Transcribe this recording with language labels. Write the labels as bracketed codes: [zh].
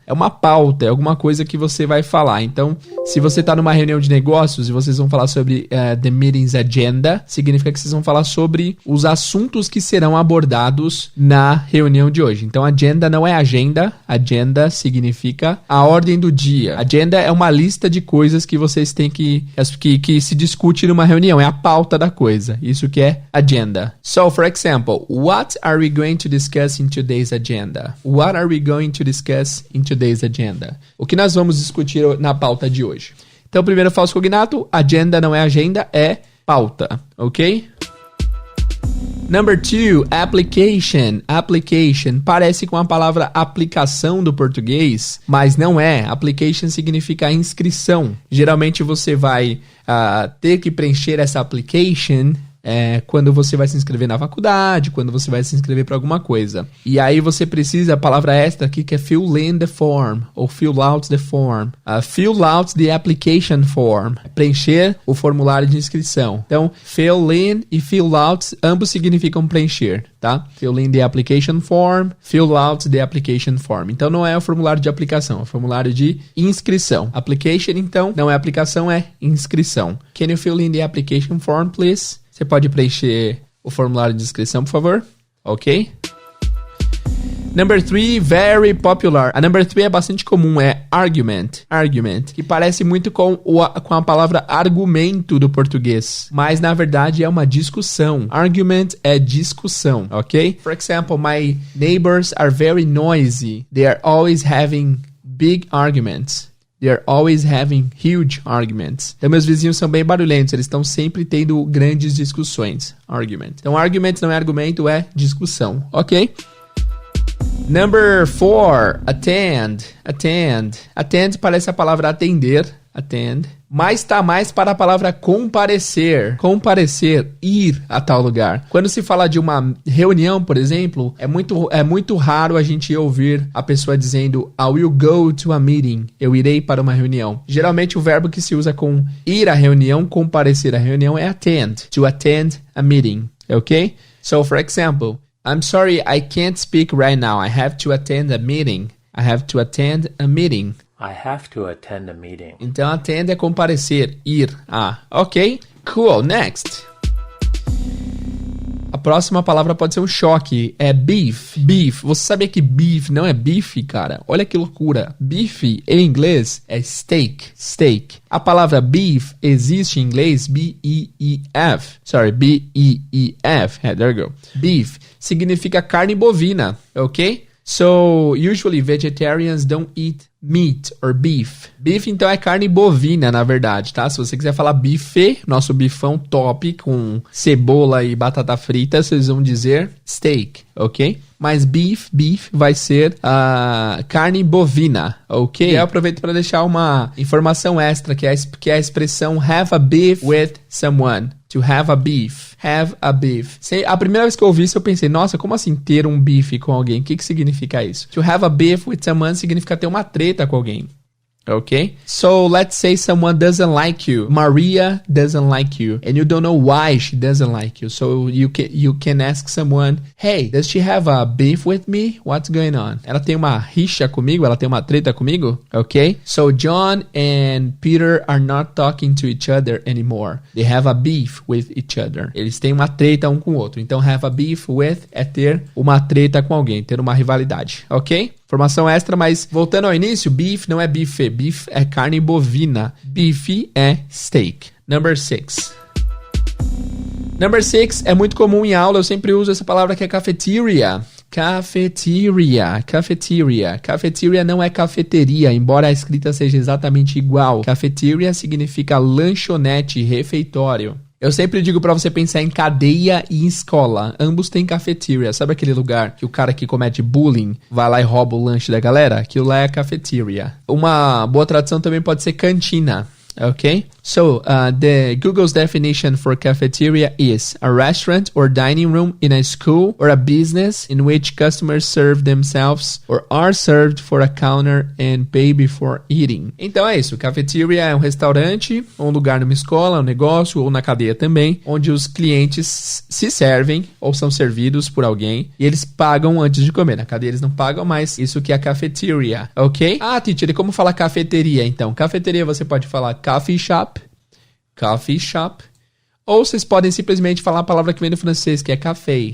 [pt] É uma pauta, é alguma coisa que você vai falar. Então, se você está numa reunião de negócios e vocês vão falar sobre [en] the meeting's agenda, [pt] significa que vocês vão falar sobre os assuntos que serão abordados na reunião de hoje. Então, agenda não é agenda significa a ordem do dia. Agenda é uma lista de coisas que vocês têm que se discute numa reunião, é a pauta da coisa. Isso que é agenda. [en] So, for example, what are we going to discuss in today's agenda? What are we going to discuss in today's agenda? [pt] O que nós vamos discutir na pauta de hoje? Então, primeiro falso cognato, agenda não é agenda, é pauta, ok? [en] Number 2, application. [pt] Application parece com a palavra aplicação do português, mas não é. Application significa inscrição. Geralmente você vai ter que preencher essa application quando você vai se inscrever na faculdade, quando você vai se inscrever para alguma coisa. E aí você precisa, a palavra extra aqui que é [en] fill in the form, [pt] ou [en] fill out the form. Fill out the application form. [pt] Preencher o formulário de inscrição. Então, fill in e fill out, ambos significam preencher, tá? [en] Fill in the application form, fill out the application form. [pt] Então, não é o formulário de aplicação, é o formulário de inscrição. Application, então, não é aplicação, é inscrição. [en] Can you fill in the application form, please? [pt] Você pode preencher o formulário de inscrição, por favor? Ok? [en] Number 3, very popular. [pt] A number 3 é bastante comum, é argument. Argument, que parece muito com a palavra argumento do português. Mas, na verdade, é uma discussão. Argument é discussão, ok? [en] For example, my neighbors are very noisy. They are always having big arguments. They are always having huge arguments. [pt] Então, meus vizinhos são bem barulhentos. Eles estão sempre tendo grandes discussões. Argument. Então, argument não é argumento, é discussão. [en] Ok? Number 4. Attend. Attend. [pt] Attend parece a palavra atender. Attend. Mas está mais para a palavra comparecer. Comparecer, ir a tal lugar. Quando se fala de uma reunião, por exemplo, é muito raro a gente ouvir a pessoa dizendo [en] I will go to a meeting. [pt] Eu irei para uma reunião. Geralmente o verbo que se usa com ir à reunião, comparecer à reunião é attend. [en] To attend a meeting. Ok? So, for example, I'm sorry, I can't speak right now. I have to attend a meeting. I have to attend a meeting. I have to attend a meeting. [pt] Então, attend é comparecer, ir a. Ok? [en] Cool. Next. [pt] A próxima palavra pode ser um choque. É beef. Beef. Você sabia que beef não é beef, cara? Olha que loucura. Beef, em inglês, é steak. Steak. A palavra beef existe em inglês B-E-E-F. [en] Sorry, B-E-E-F. There you go. Beef [pt] significa carne bovina, [en] ok? So, usually vegetarians don't eat meat or beef. [pt] Beef, então, é carne bovina, na verdade, tá? Se você quiser falar bife, nosso bifão top com cebola e batata frita, vocês vão dizer steak, ok? Mas beef vai ser carne bovina, ok? E eu aproveito para deixar uma informação extra, que é a expressão [en] have a beef with someone. To have a beef. Have a beef. [pt] A primeira vez que eu ouvi isso, eu pensei, nossa, como assim ter um bife com alguém? O que significa isso? [en] To have a beef with someone [pt] significa ter uma treta com alguém. [en] Okay? So, let's say someone doesn't like you. Maria doesn't like you. And you don't know why she doesn't like you. So, you can ask someone, hey, does she have a beef with me? What's going on? [pt] Ela tem uma rixa comigo? Ela tem uma treta comigo? [en] Okay? So, John and Peter are not talking to each other anymore. They have a beef with each other. [pt] Eles têm uma treta um com o outro. Então, [en] have a beef with [pt] é ter uma treta com alguém. Ter uma rivalidade. Ok? Informação extra, mas voltando ao início, beef não é bife. Beef é carne bovina. Beef é steak. [en] Number 6. Number 6 [pt] é muito comum em aula. Eu sempre uso essa palavra que é cafeteria. Cafeteria. Cafeteria. Cafeteria não é cafeteria, embora a escrita seja exatamente igual. Cafeteria significa lanchonete, refeitório. Eu sempre digo pra você pensar em cadeia e em escola. Ambos têm cafeteria. Sabe aquele lugar que o cara que comete bullying vai lá e rouba o lanche da galera? Aquilo lá é cafeteria. Uma boa tradução também pode ser cantina. [en] Okay? So, the Google's definition for cafeteria is a restaurant or dining room in a school or a business in which customers serve themselves or are served for a counter and pay before eating. [pt] Então é isso, cafeteria é um restaurante, um lugar numa escola, um negócio ou na cadeia também, onde os clientes se servem ou são servidos por alguém e eles pagam antes de comer. Na cadeia eles não pagam, mas isso que é a cafeteria, ok? Ah, teacher, e como falar cafeteria então? Cafeteria você pode falar [en] coffee shop, [pt] ou vocês podem simplesmente falar a palavra que vem do francês, que é café.